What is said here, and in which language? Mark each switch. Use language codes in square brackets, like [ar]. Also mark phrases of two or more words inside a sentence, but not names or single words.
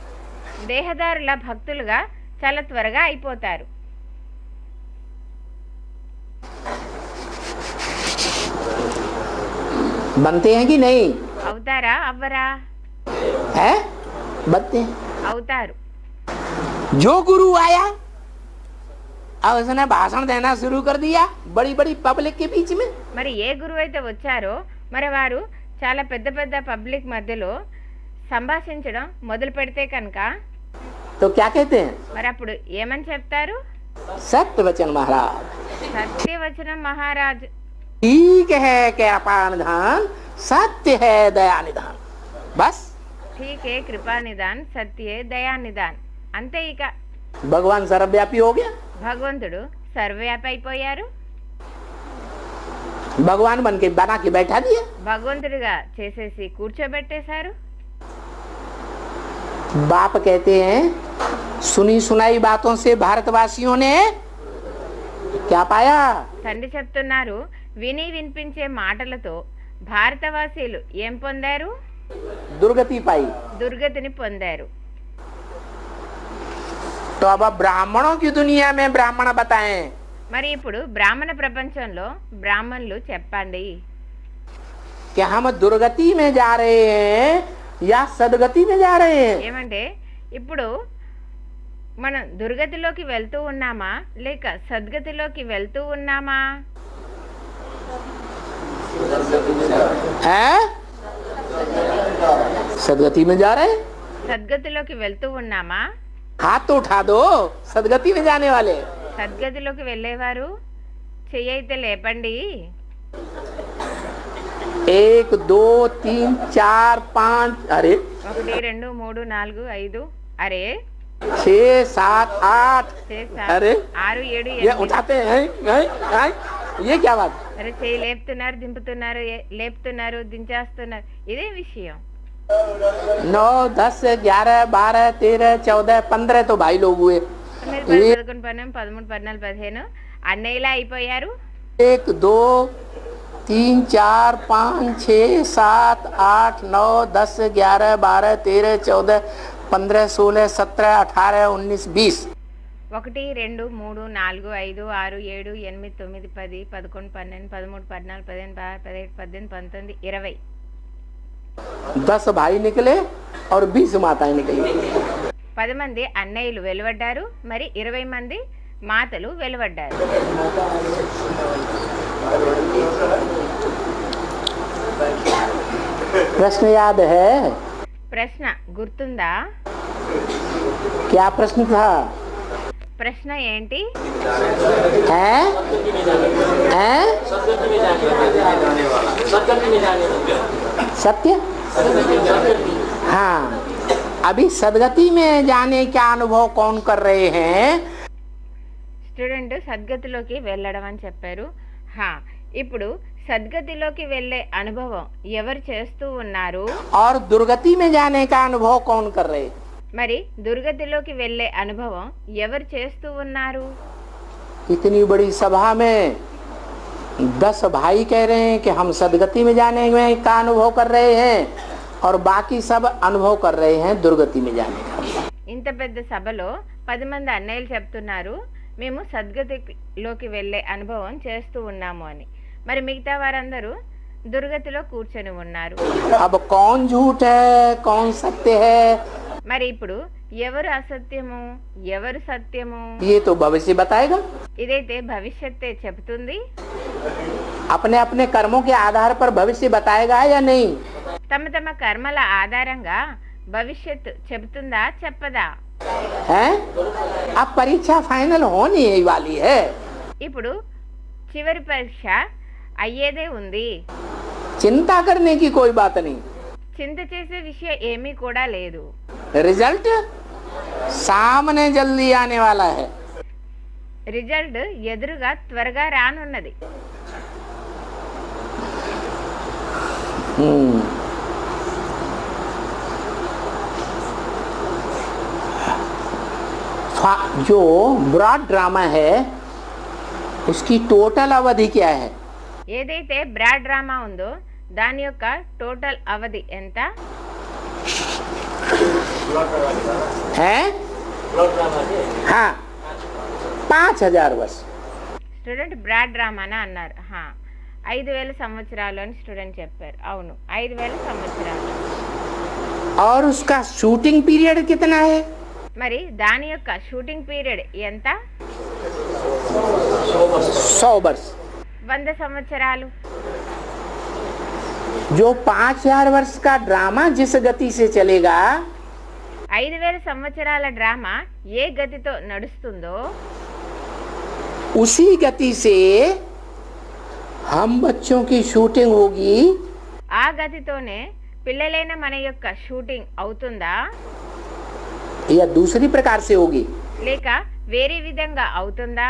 [te] దేహదారుల భక్తులుగా చాలా త్వరగా అయిపోతారు. [hi] बनते हैं कि नहीं? [te] అవుతారా అవ్వరా? [hi] है बनते हैं. [te] అవుతారు. [hi] जो गुरु आया अब उसने भाषण देना शुरू कर दिया बड़ी बड़ी पब्लिक के बीच में. [te] మరి ఏ గురువు అయితే వచ్చారో మరి వారు చాలా పెద్ద పెద్ద పబ్లిక్ మధ్యలో సంభాషించడం మొదలు పెడితే కనుక [hi] तो क्या कहते हैं? [te] మరి అప్పుడు ఏమని చెప్తారు? [hi] सत्य वचन महाराज. [te] సత్యవచనం మహారాజ్. [hi] ठीक है कृपा निधान सत्य है दया निधान. बस ठीके कृपा निधान, सत्ये दया निधान. [te] అంతే. ఇక [hi] भगवान सर्वव्यापी हो गया. [te] భగవంతుడు సర్వవ్యాపి అయిపోయారు. [hi] भगवान बन के बना के बैठा दिया. [te] భగవంతుడిగా చేసేసి కూర్చోబెట్టేశారు. [hi] बाप कहते हैं सुनी सुनाई बातों से भारतवासियों ने क्या पाया? [te] తండ్రి చెప్తున్నారు, విని వినిపించే మాటలతో భారతవాసీలు ఏం పొందారు? [hi] दुर्गति पाई. [te] దుర్గతిని పొందారు. [hi] तो अब ब्राह्मणों की दुनिया में ब्राह्मण बताएं [te] మరి ఇప్పుడు బ్రాహ్మణ ప్రపంచంలో బ్రాహ్మణులు చెప్పండి, [hi] कि हम दुर्गति में जा रहे हैं या सदगति में जा रहे हैं. [te] ఏమంటే ఇప్పుడు మనం దుర్గతిలోకి వెళ్తూ ఉన్నామా లేక సద్గతిలోకి వెళ్తూ ఉన్నామా? [hi] हैं? सदगति में जा रहे हैं. [te] సద్గతిలోకి వెళ్తూ ఉన్నామా? [hi] हाथ तो उठा दो सदगति में जाने वाले. [te] సద్గతిలోకి వెళ్ళేవారు చెయ్యి అయితే లేపండి. [hi] 1 2 3 4 5 अरे [te] 1 2 3 4 5 అరే [hi] 6 7 8 अरे [te] 6 7 [hi] ये 8 उठाते हैं, हैं? ये क्या बात? [te] అరే చెయ్యి లేపుతున్నారు, దింపుతున్నారు, లేపుతున్నారు, దించేస్తున్నారు. ఇదే విషయం. [hi] 9 10 11 12 13 14 15 तो भाई लोग हुए. [te] మీరు 10 11 12 13 14 15 అన్నయ్యలా అయిపోయారు. [hi] 1 2 3 4 5 6 7 8 9 10 11 12 13 14 15 16 17 18 19 20. [te] 1 2 3 4 5 6 7 8 9 10 11 12 13 14 15 16 17 18 19 20. [hi] 10 भाई निकले और 20 माताएं निकली. [te] 10 మంది అన్నయ్యలు వెలువడ్డారు, మరి 20 మంది మాతలు వెలువడ్డారు. [hi] प्रश्न याद है? [te] ప్రశ్న గుర్తుందా? [hi] क्या प्रश्न था? [te] ప్రశ్న ఏంటి? [hi] हैं? हैं? सत्य. हाँ, अभी सदगति में जाने का अनुभव कौन कर रहे हैं? [te] స్టూడెంట్ సద్గతిలోకి వెళ్ళడం అని చెప్పారు. ఇప్పుడు సద్గతిలోకి వెళ్ళే అనుభవం ఎవరు చేస్తూ ఉన్నారు? [hi] और दुर्गति में जाने का अनुभव कौन कर रहे हैं? [te] మరి దుర్గతిలోకి వెళ్ళే అనుభవం ఎవరు చేస్తూ ఉన్నారు? [hi] इतनी बड़ी सभा में 10 भाई कह रहे हैं कि हम सदगति में जाने में का अनुभव कर रहे हैं और बाकी सब अनुभव कर रहे हैं दुर्गति में जाने का. [te] ఇంత పెద్ద సభలో 10 మంది అన్నయ్యలు చెప్తున్నారు మేము సద్గతిలోకి వెళ్ళే అనుభవం చేస్తూ ఉన్నాము అని. మరి మిగతా వారందరూ దుర్గతిలో కూర్చొని ఉన్నారు. [hi] अब कौन झूठ है कौन सत्य है [te] మరి ఇప్పుడు ఎవరు అసత్యము ఎవరు సత్యము [hi] ये तो भविष्य बताएगा। [te] ఇదైతే భవిష్యత్తే చెబుతుంది. [hi] अपने अपने कर्मों के आधार पर भविष्य बताएगा या नहीं? [te] తమ తమ కర్మల ఆధారంగా భవిష్యత్తు చెబుతుందా చెప్పదా? [hi] हैं? अब परीक्षा फाइनल होने ही वाली है। [te] ఇప్పుడు చివరి పరీక్ష అయ్యేదే ఉంది. [hi] चिंता करने की कोई बात नहीं। [te] చింత చేసే విషయం ఏమీ కూడా లేదు. [hi] रिजल्ट सामने जल्दी आने वाला है। [te] రిజల్ట్ ఎదురుగా త్వరగా రానున్నది. [hi] जो [en] broad drama [hi] है उसकी टोटल अवधि क्या है? [te] ఏదైతే [en] broad drama [te] ఉందో దాని యొక్క టోటల్ అవధి ఎంత? [hi] है हाँ 5000 वर्ष। [te] స్టూడెంట్ బ్రాడ్ డ్రామానా అన్నారు. 5000 సంవత్సరాలు అని స్టూడెంట్ చెప్పారు. అవును 5000 సంవత్సరాలు. [hi] और उसका [en] shooting period [hi] कितना है? [te] మరి దాని యొక్క [en] shooting period [te] ఎంత? [hi] 100 वर्ष। [te] 100 సంవత్సరాలు. [hi] जो 5000 वर्ष का ड्रामा जिस गति से चलेगा [te] 5000 సంవత్సరాల డ్రామా ఏ గతితో నడుస్తుందో [hi] उसी गति से हम बच्चों की शूटिंग होगी। [te] ఆ గతితోనే పిల్లలైన మన యొక్క షూటింగ్ అవుతుందా [hi] या दूसरी प्रकार से होगी? [te] లేక వేరే విధంగా అవుతుందా?